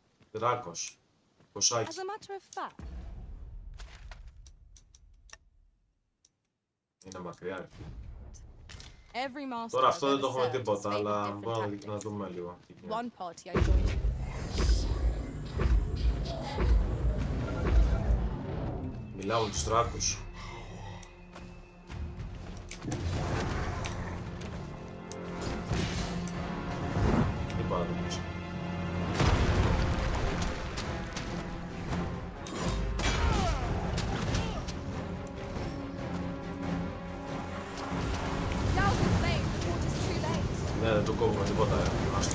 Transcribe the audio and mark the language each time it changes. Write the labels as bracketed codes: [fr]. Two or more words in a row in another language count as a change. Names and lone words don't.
[el] Δράκος. Κοσάκι. [en] As a matter of fact. [el] Είναι μακριά. [en] Every master [el] Τώρα αυτό [en] I've [el] δεν [en] ever [el] το έχουμε [en] served has [el] τίποτα, [en] favored [el] αλλά [en] different [el] μπορούμε [en] tactics. [el] να δούμε λίγο. [en] One party I joined. [el] Μιλάω με τους δράκους. Τι πάω να το πεις. Ναι, δεν του κόβουμε τίποτα, άστο.